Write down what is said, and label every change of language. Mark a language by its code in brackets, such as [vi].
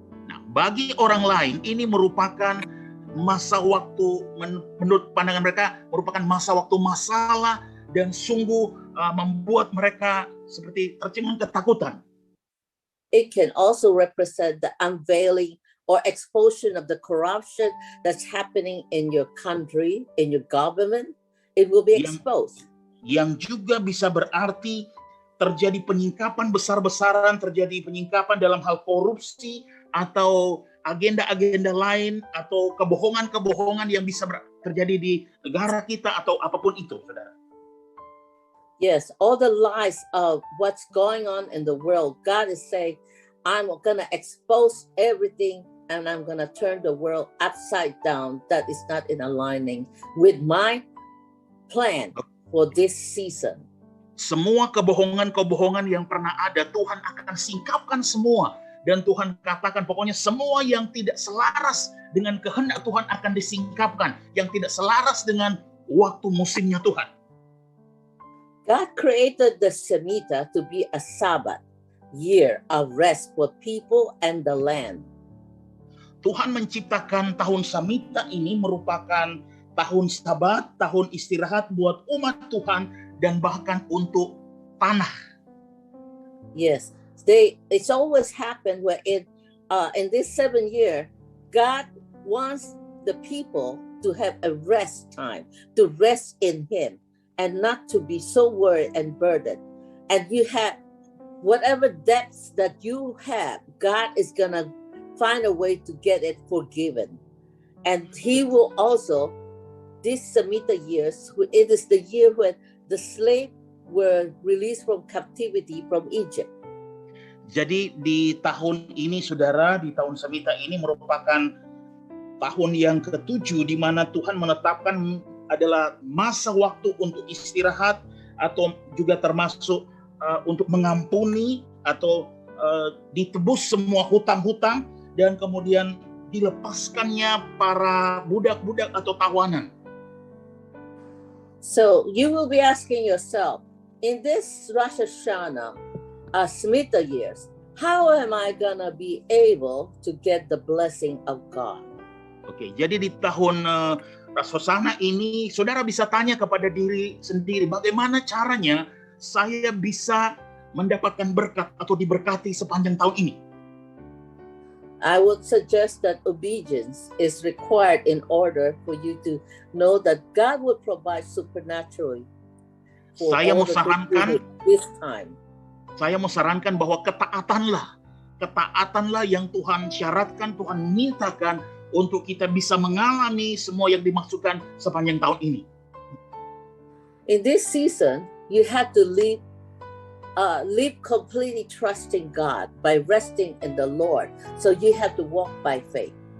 [id] Nah, bagi orang lain ini merupakan masa waktu, menurut pandangan mereka, merupakan masa waktu masalah dan sungguh membuat mereka seperti tercengang ketakutan. [en] It can also represent the unveiling or exposure of the corruption that's happening in your country, in your government. It will be exposed. [id] Yang juga bisa berarti terjadi penyingkapan besar-besaran, terjadi penyingkapan dalam hal korupsi atau agenda-agenda lain atau kebohongan-kebohongan yang bisa terjadi di negara kita atau apapun itu, saudara. [en] Yes, all the lies of what's going on in the world, God is saying, I'm going to expose everything and I'm going to turn the world upside down that is not in aligning with my plan for this season. [id] Semua kebohongan-kebohongan yang pernah ada, Tuhan akan singkapkan semua. Dan Tuhan katakan pokoknya semua yang tidak selaras dengan kehendak Tuhan akan disingkapkan. Yang tidak selaras dengan waktu musimnya Tuhan. [en] God created the Shemitah to be a Sabbath year of rest for people and the land. [id] Tuhan menciptakan tahun Shemitah ini merupakan tahun Sabat, tahun istirahat buat umat Tuhan dan bahkan untuk tanah. [en] Yes, it's always happened where in this 7 year, God wants the people to have a rest time, to rest in Him. And not to be so worried and burdened. And you have whatever debts that you have, God is going to find a way to get it forgiven. And He will also, this Shemitah years, it is the year when the slaves were released from captivity from Egypt. [id] Jadi di tahun ini, saudara, di tahun Shemitah ini merupakan tahun yang ke-7 di mana Tuhan menetapkan adalah masa waktu untuk istirahat atau juga termasuk untuk mengampuni atau ditebus semua hutang-hutang dan kemudian dilepaskannya para budak-budak atau tawanan. [en] So you will be asking yourself, in this Rosh Hashanah, Shemitah years, how am I gonna be able to get the blessing of God? [id] Oke, jadi di tahun Rosh Hashanah ini, saudara bisa tanya kepada diri sendiri, bagaimana caranya saya bisa mendapatkan berkat atau diberkati sepanjang tahun ini? [en] I would suggest that obedience is required in order for you to know that God will provide supernaturally for [id] Saya [en] all the [id] sarankan, [en] this time. [id] Saya mau sarankan bahwa ketaatanlah yang Tuhan syaratkan, Tuhan mintakan untuk kita bisa mengalami semua yang dimaksudkan sepanjang tahun ini. [en] In this season, you have to live live completely trusting God by resting in the Lord. So you have to walk by faith.